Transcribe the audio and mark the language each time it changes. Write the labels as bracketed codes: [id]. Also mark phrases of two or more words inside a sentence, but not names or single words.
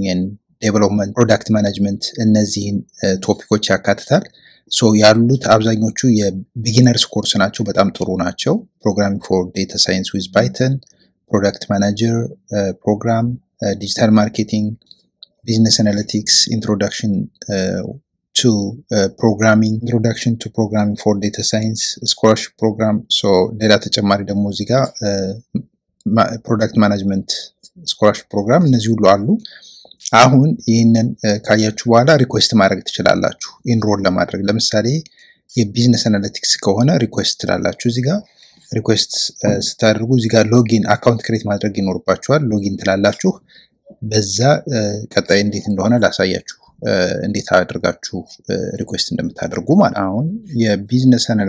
[en] and development, product management [am] እነዚህን ቶፒኮች ያካትታል። ሶ ያሉት አብዛኞቹ የቢጊነርስ ኮርስ ናቸው፣ በጣም ጥሩ ናቸው። [en] programming for data science with Python, product manager program, digital marketing, business analytics, introduction to introduction to programming for data science scholarship program. [am] So ሌላ ተጨማሪ ደግሞ እዚህ ጋር [en] product management scholarship program [am] እነዚህ ሁሉ አሉ። አሁን ይሄንን ካያችሁ በኋላ ሪኩዌስት ማድረግ ትችላላችሁ ኢንሮል ለማድረግ። ለምሳሌ የቢዝነስ አናሊቲክስ ከሆነ ሪኩዌስት ትላላችሁ። እዚህ ጋር ሪኩዌስት ስታደርጉ እዚህ ጋር [en] login account create [am] ማድረግ ይኖርባችኋል። ሎጊን ትላላችሁ። በዛ ቀጣይ እንዴት እንደሆነ ላሳያችሁ እንዴት አድርጋችሁ ሪኩዌስት እንደምታደርጉ ማለት። አሁን የቢዝነስ